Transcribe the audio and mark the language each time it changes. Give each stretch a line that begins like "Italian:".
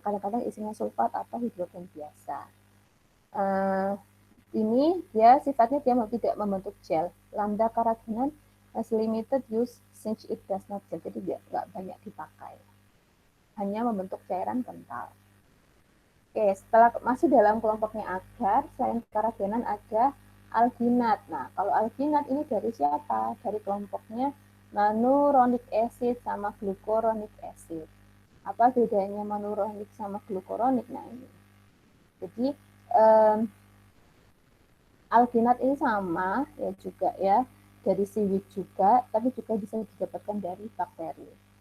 Indonesian: Kadang-kadang isinya sulfat atau hidrogen biasa. Ini dia sifatnya dia tidak membentuk gel.
English: Lambda karagenan has limited use since it does not gel.
Indonesian: Jadi dia nggak banyak dipakai. Hanya membentuk cairan kental. Oke, setelah masih dalam kelompoknya agar, selain karagenan ada alginat. Nah, kalau alginat ini dari siapa? Dari kelompoknya manuronic acid sama glucuronic acid. Apa bedanya manuronic sama glucuronic? Nah, ini. Jadi, alginat ini sama ya juga ya, dari seaweed juga, tapi juga bisa didapatkan dari bakteri.